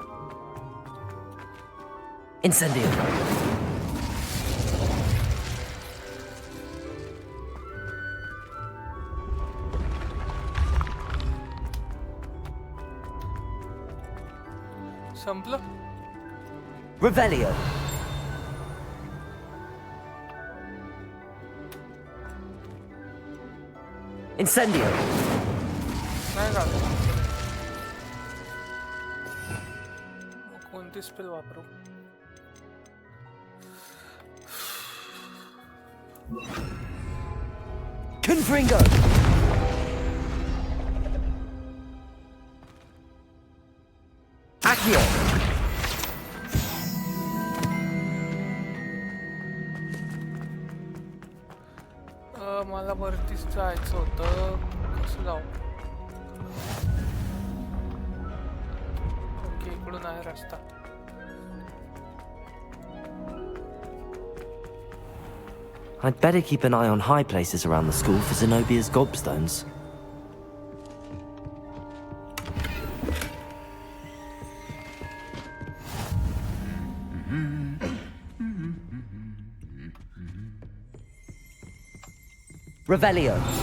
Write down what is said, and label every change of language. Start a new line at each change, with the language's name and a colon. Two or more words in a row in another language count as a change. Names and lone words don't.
Marathi: Incendio. संपलं. Revelio. Incendio. नाही झालं. कोणती स्पेल वापरू? Confringo. Accio. मला वरतीच जायचं होतं. कसं जाऊ? ओके, इकडून आहे रस्ता.
English: I'd better keep an eye on high places around the school for Zenobia's gobstones. Revelio.